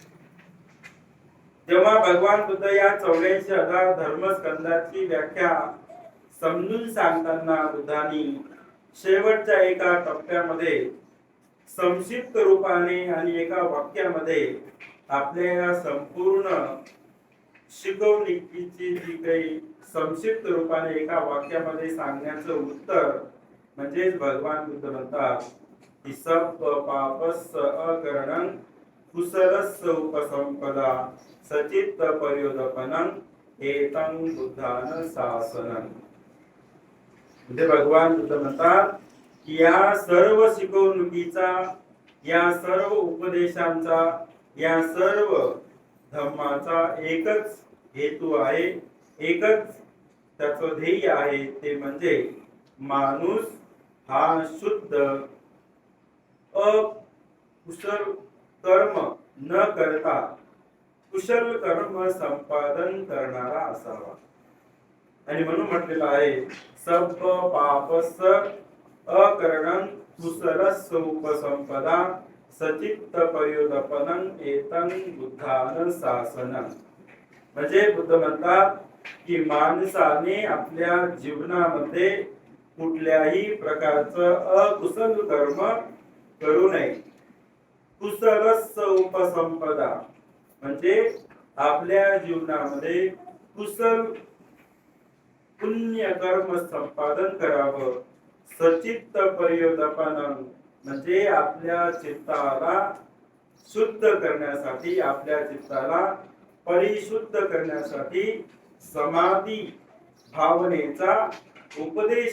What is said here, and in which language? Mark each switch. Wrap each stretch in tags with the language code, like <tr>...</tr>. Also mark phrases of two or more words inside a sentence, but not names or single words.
<mr>जेव्हा भगवान बुद्ध या 84,000 धर्मस्कंदाची व्याख्या समजून सांगताना बुद्धांनी शेवटच्या एका टप्प्यामध्ये संक्षिप्त रूपाने आणि एका वाक्यामध्ये आपल्या संपूर्ण शिकवणुकीची जी काही संक्षिप्त रूपाने एका वाक्यामध्ये सांगण्याचं उत्तर म्हणजे भगवान बुद्ध म्हणतात की</mr> <pi>सब पापस्य अकरणं कुशलस्य उपसंपदा सचित्त पर्योदपनं एतं बुद्धान शासनं.</pi> <mr>म्हणजे भगवान बुद्ध म्हणतात की या सर्व शिकवणुकीचा, या सर्व उपदेशांचा, या सर्व धम्माचा एकच हेतू आहे, एकच त्याचं ध्येय आहे, ते म्हणजे माणूस हा शुद्ध अकुशल कर्म न करता कुशल कर्म संपादन करणारा असावा. आणि म्हणून म्हटलेलं आहे</mr> <pi>सब पापस्य अकरणं कुशलस्य उपसंपदा सचित्त पर्योदपनं एतं बुद्धान शासनं.</pi> <mr>म्हणजे बुद्ध म्हणतात की माणसाने आपल्या जीवनामध्ये कुठल्याही प्रकारचं अकुशल कर्म करू नये.</mr> <pi>कुशलस्य उपसंपदा</pi> <mr>म्हणजे आपल्या जीवनामध्ये कुशल पुण्य कर्म संपादन करावं.</mr> <pi>सचित्त परियोदापनं</pi> <mr>म्हणजे आपल्या चित्ताला शुद्ध करण्यासाठी, आपल्या चित्ताला परिशुद्ध करण्यासाठी समाधी भावनेचा उपदेश</mr>